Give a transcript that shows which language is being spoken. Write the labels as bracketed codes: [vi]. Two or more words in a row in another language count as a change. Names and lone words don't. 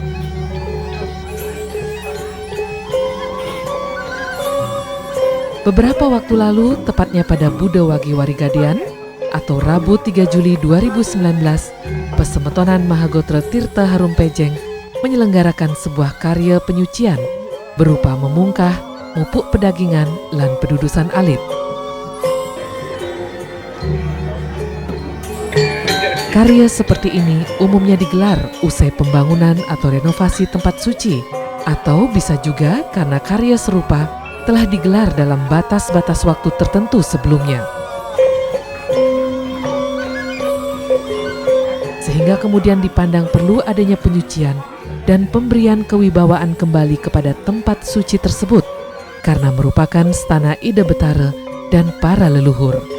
[id] Beberapa waktu lalu, tepatnya pada Buddha Wagi Warigadian atau Rabu 3 Juli 2019, Pesemetonan Mahagotra Tirta Harumpejeng menyelenggarakan sebuah karya penyucian berupa memungkah, [ban] mupuk pedagingan, lan pedudusan alit. [id] Karya seperti ini umumnya digelar usai pembangunan atau renovasi tempat suci, atau bisa juga karena karya serupa telah digelar dalam batas-batas waktu tertentu sebelumnya. Sehingga kemudian dipandang perlu adanya penyucian dan pemberian kewibawaan kembali kepada tempat suci tersebut, karena merupakan stana Ida Betara dan para leluhur.